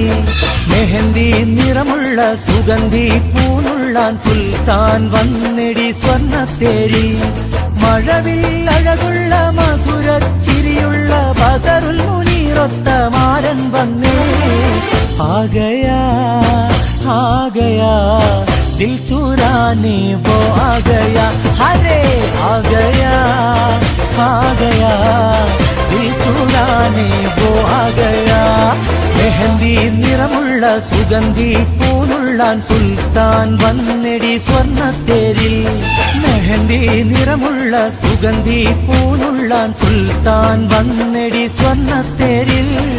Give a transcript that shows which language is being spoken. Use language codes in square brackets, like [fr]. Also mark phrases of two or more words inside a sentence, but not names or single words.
[ml] മെഹന്തി നിറമുള്ള സുഗന്ധി പൂനുള്ളാൻ സുൽത്താൻ വന്നെടി സ്വർണ്ണത്തേരിൽ. മഴവിൽ അഴകുള്ള മധുരച്ചിരിയുള്ള ബദറുൽ മുനീറൊത്ത മാരൻ വന്നേ [hi] आ गया आ गया दिल चुराने वो आ गया अरे आ गया दिल चुराने वो आ गया [ml] മെഹന്തി നിറമുള്ള സുഗന്ധി പൂനുള്ളാൻ സുൽത്താൻ വന്നെടി സ്വർണ്ണത്തേരിൽ മെഹന്തി നിറമുള്ള സുഗന്ധി പൂനുള്ളാൻ സുൽത്താൻ വന്നെടി സ്വർണ്ണത്തേരിൽ